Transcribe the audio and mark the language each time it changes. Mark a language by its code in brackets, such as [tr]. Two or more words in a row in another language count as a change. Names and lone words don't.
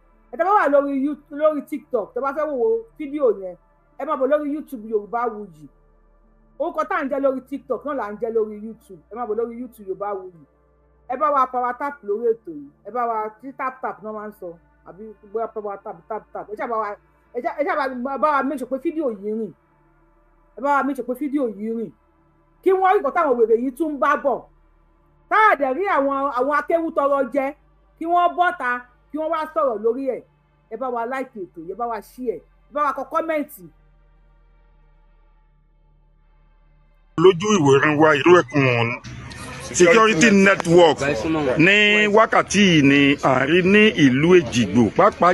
[yo] Ẹ tẹ́ bá wà lórí TikTok tẹ́ bá fẹ́ wo fídíò yẹn ẹ máa bọ̀ lórí YouTube Yorùbáwùyí. Orúkọ tá à ń jẹ́ lórí TikTok náà là ń jẹ́ lórí YouTube ẹ máa bọ̀ lórí YouTube Yorùbáwùyí. Ẹ bá wa [en] power tap [yo] lórí ètò yìí ẹ bá wa tí tap náà máa ń sọ àbí bóyá [en] power tap [yo] ẹ ṣáà bá wa [en] make sure [yo] pé fídíò yìí rìn ẹ bá wa [en] make sure [yo] pé fídíò yìí rìn kí wọ́n rí nǹkan táwọn wèrè yìí tún bá bọ̀ táàdẹ̀ rí àwọn akéwú tọrọ jẹ kí wọ́n bọ́ta kí wọ́n wá sọ̀rọ̀ lórí ẹ̀ ẹ bá wa like ètò yìí ẹ bá wa share ẹ bá wa kọ kọ́mẹ̀ntì. lójú ìwòran wa ìlú ẹkùn [en] security network [yo] ní wákàtí yìí ni à ń rí ní ìlú Èjìgbò pàápàá